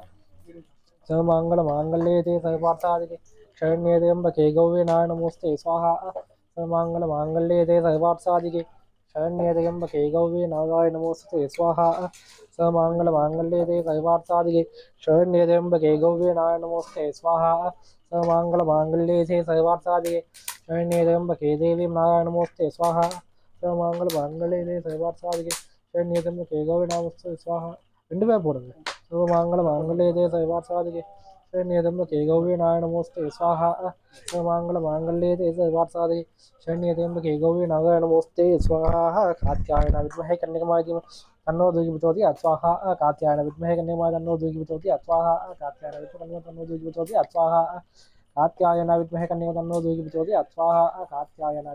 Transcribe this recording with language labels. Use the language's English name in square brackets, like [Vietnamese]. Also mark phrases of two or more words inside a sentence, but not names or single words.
[Sanskrit] सर्वमंगल मांगल्ये देवी सर्वार्थ साधके शरण्ये त्र्यंबके गौरी नारायणी नमोस्तुते स्वाहा सर्वमंगल मांगल्ये देवी सर्वार्थ साधके शरण्ये त्र्यंबके गौरी नारायणी नमोस्तुते स्वाहा सर्वमंगल मांगल्ये देवी सर्वार्थ साधके शरण्ये त्र्यंबके गौरी नारायणी नमोस्तुते स्वाहा सर्वमंगल मांगल्ये देवी सर्वार्थ साधके शरण्ये त्र्यंबके देवी नारायणी नमोस्तुते स्वाहा सर्वमंगल मांगल्ये देवी सर्वार्थ साधके शरण्ये त्र्यंबके गौरी नमोस्तुते स्वाहा [Tamil] ரெண்டு பேர் போடுங்க [Sanskrit] सर्वमंगल मांगल्ये देवी सर्वार्थ साधके शरण्ये त्र्यंबके गौरी नारायणी नमोस्तुते स्वाहा सर्वमंगल मांगल्ये देवी सर्वार्थ साधके शरण्ये त्र्यंबके गौरी नारायणी नमोस्तुते स्वाहा कात्यायनाय विद्महे कन्याकुमारी धीमहि तन्नो दुर्गी प्रचोदयात् स्वाहा कात्यायनाय विद्महे कन्याकुमारी तन्नो दुर्गी प्रचोदयात् स्वाहा कात्यायनाय विद्महे तन्नो दुर्गी प्रचोदयात् स्वाहा कात्यायनाय विद्महे कन्याकुमारी तन्नो दुर्गी प्रचोदयात् स्वाहा कात्यायनाय